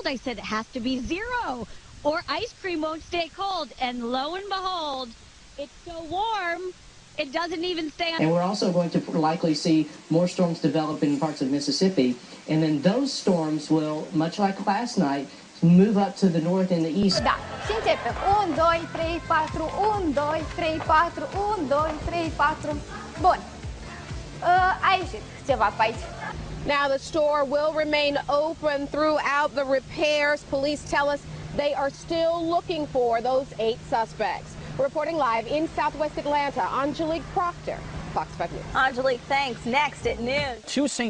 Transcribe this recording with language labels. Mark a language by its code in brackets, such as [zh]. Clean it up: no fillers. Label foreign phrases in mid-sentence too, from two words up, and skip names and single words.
[en] I said, it has to be 0 or ice cream won't stay cold. And lo and behold, it's so warm. It doesn't even stay on. And we're also going to likely see more storms develop in parts of Mississippi. And then those storms will, much like last night, move up to the north and the east. [ro] Da, și începem. 1, 2, 3, 4, 1, 2, 3, 4, 1, 2, 3, 4. Bun. A ieșit ceva pe aici. [en] Now the store will remain open throughout the repairs. Police tell us they are still looking for those 8 suspects. Reporting live in Southwest Atlanta, Angelique Proctor, Fox 5 News. Angelique, thanks. Next at noon. 2 St.